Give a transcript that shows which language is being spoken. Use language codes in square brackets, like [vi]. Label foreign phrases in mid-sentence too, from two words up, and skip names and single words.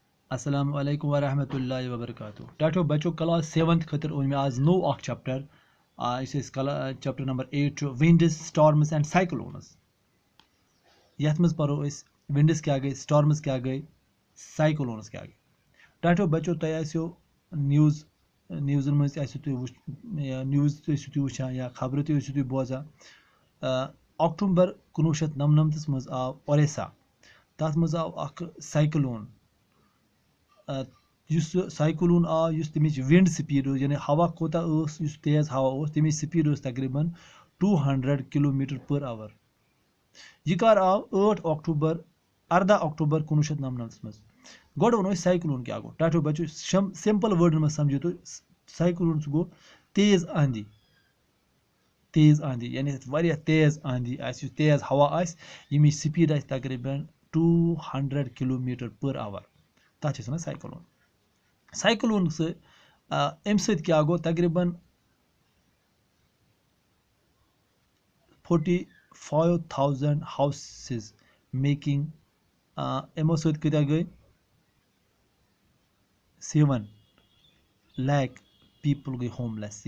[ar] السلام عليكم ورحمة الله وبركاته. [ks] टाटो बच्चों क्लास 7th खतर ओन में आज नो अख चैप्टर चैप्टर नंबर 8 विंड्स स्टॉर्म्स एंड साइक्लोन्स। यथ मज परो विंड्स क्या गई, स्टॉर्म्स क्या गई, साइक्लोन्स क्या गई। टाटो बच्चों तय आसो न्यूज़ न्यूज़न मज न्यूज़ तुम वुचान या खबर तुम बोजान। अक्टूबर 1999 मज आव ओरेसा, तथ मज आव अख साइक्लोन। साइक्लोन आव तमिच विंड स्पीड यानी हवा कोता तेज हवा तमिच स्पीड तकरीबन 200 [en] kilometer per hour. [ks] यह कर आव 8 अक्टूबर 18 अक्टूबर 1999 मज। गोड वो साइक्लोन क्या गो। टाटो बच्चो सिंपल वर्डन में समझो तो साइक्लोन गो तेज आंधी। तेज आंधी यानी वारिया तेज आंधी तेज हवा यमिच स्पीड तकरीबन 200 [en] kilometer per hour, [ks] तथ साइक्लोन। साइक्लोन से अम क्या गो तकरीबन 45,000 [en] houses making [ks] अमो क्या गई 7 लाख पीपल गई होमलेस।